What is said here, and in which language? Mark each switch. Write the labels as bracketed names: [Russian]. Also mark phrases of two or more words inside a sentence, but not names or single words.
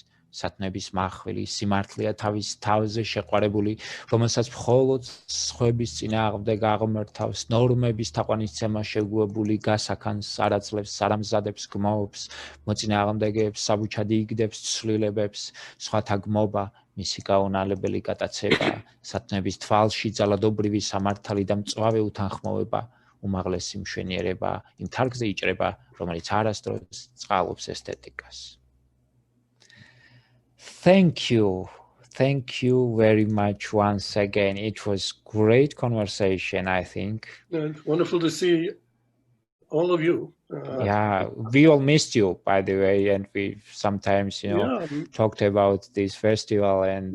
[Georgian] სათნოების მახვილი სიმართლეა თავის თავზე შეყვარებული, რომელსაც მხოლოდ სხვების წინააღმდეგ აღმართავს, ნორმების თაყვანისცემა შეგუებული, გასაქანს არაძლევს, არამზადებს, გმობს, მოწინააღმდეგეებს საბუჩად იგდებს, ცვლილებებს, სხვათა გმობა, მისი გაუნალებელი გატაცება, სათნოების თვალში ძალადობრივი სამართალი და მწვავე უთანხმოება, უმაღლესი მშვენიერება, იმ თარგზე იჭრება, რომელიც არასდროს წყალობს ესთეტიკას. [English] Thank you. Thank you very much once again. It was great conversation, I think. And wonderful to see all of you. Yeah, we all missed you, by the way, and we sometimes, talked about this festival and